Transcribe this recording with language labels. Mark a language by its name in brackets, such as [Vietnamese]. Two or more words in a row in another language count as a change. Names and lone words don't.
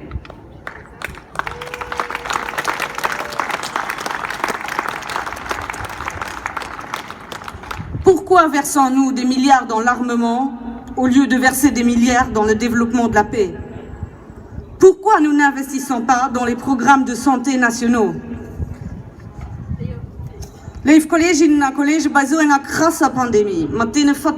[French] Pourquoi versons-nous des milliards dans l'armement au lieu de verser des milliards dans le développement de la paix ? Pourquoi nous n'investissons pas dans les programmes de santé nationaux? [Dutch] Lieve collega's en collega bij zo'n krasse pandemie, maar